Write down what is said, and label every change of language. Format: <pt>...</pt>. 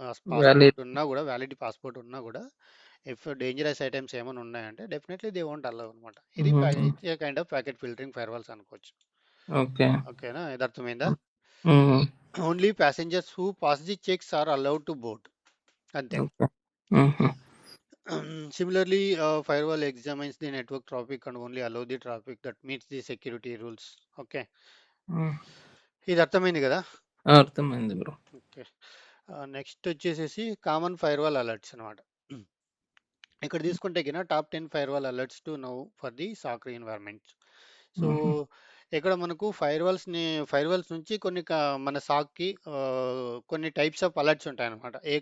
<te>Passport ఉన్నా కూడా, valid passport ఉన్నా కూడా, ఇఫ్ డేంజరస్ ఐటమ్స్ ఏమైనా ఉన్నాయంటే</te> <en>definitely they won't allow</en> <te>అనమాట. ఇది హుహు.</te> <en>Kind of packet filtering firewalls అనుకోవచ్చు. Okay.</en> <te>ఓకేనా? ఇది అర్థమైందా? హ్మ్. హ్మ్.</te> <en>Only passengers who pass the checks are allowed to board.</en> <te>అంతే. ఓకే. హుహు.</te> <en>Similarly, firewall examines the network traffic and only allow the traffic that meets the security rules. Okay, hmm.</en> <te>ఇది అర్థమైంది కదా. ఆ! అర్థమైంది బ్రో. ఓకే, నెక్స్ట్ వచ్చేసేసి common firewall alerts అనమాట. ఇక్కడ తీసుకుంటే కింద</te> <en>Top 10 firewall alerts to now for the soccer environments. So హుహు.</en> <te>ఇక్కడ మనకు ఫైర్వాల్స్ నుంచి కొన్ని మన సాక్కి కొన్ని టైప్స్ ఆఫ్ అలర్ట్స్ ఉంటాయి అనమాట.</te>